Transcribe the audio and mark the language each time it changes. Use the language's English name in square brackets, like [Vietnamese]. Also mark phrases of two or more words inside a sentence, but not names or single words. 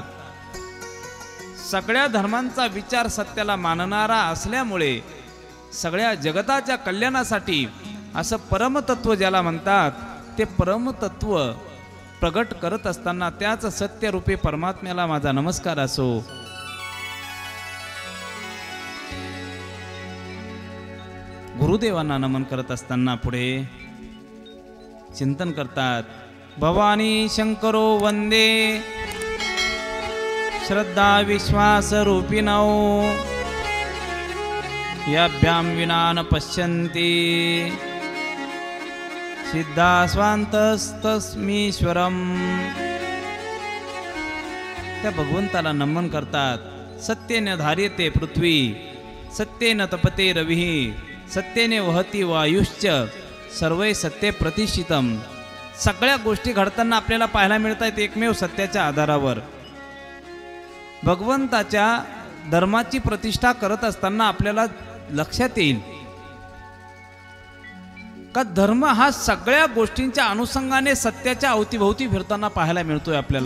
[Marathi] सगळ्या धर्मांचा विचार सत्याला मानणारा असल्यामुळे सगळ्या जगताच्या कल्याणासाठी असं परमतत्व ज्याला म्हणतात, ते परमतत्व प्रगट करत असताना त्याच सत्यरूपी परमात्म्याला माझा नमस्कार असो. गुरुदेवांना नमन करत असताना पुढे चिंतन करतात, [Sanskrit] भवानी शंकरो वंदे श्रद्धा विश्वास रूपिणौ याभ्यां विना न पश्यन्ति सिद्धा स्वान्तस्तस्मीश्वरम्. [Marathi] त्या भगवंताला नमन करतात. [Sanskrit] सत्येन धार्यते पृथ्वी, सत्येन तपते रविः, सत्येने वहती वायुश्च, सर्वै सत्ये प्रतिष्ठितम्. [Marathi] सगळ्या गोष्टी घडताना आपल्याला पाहायला मिळत आहेत एकमेव सत्याच्या आधारावर. भगवंताच्या धर्माची प्रतिष्ठा करत असताना आपल्याला लक्षात येईल का धर्म हा सगळ्या गोष्टींच्या अनुषंगाने सत्याच्या अवतीभोवती फिरताना पाहायला मिळतोय आपल्याला.